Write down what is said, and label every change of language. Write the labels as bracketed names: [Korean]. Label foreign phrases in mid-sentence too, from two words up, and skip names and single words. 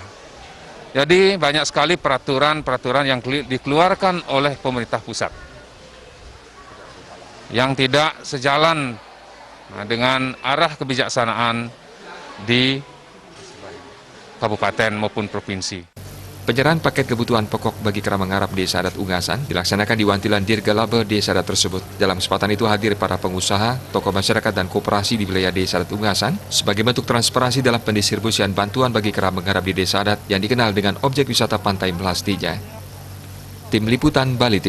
[Indonesian] Jadi banyak sekali peraturan-peraturan yang dikeluarkan oleh pemerintah pusat yang tidak sejalan dengan arah kebijaksanaan di kabupaten maupun provinsi. Penyerahan paket kebutuhan pokok bagi kerama ngarap Desa Adat Ungasan dilaksanakan di Wantilan Dirgalabe Desa Adat tersebut. Dalam kesempatan itu hadir para pengusaha, tokoh masyarakat dan koperasi di wilayah Desa Adat Ungasan sebagai bentuk transparansi dalam pendistribusian bantuan bagi kerama ngarap di Desa Adat yang dikenal dengan objek wisata Pantai Melastinya. Tim Liputan Bali TV.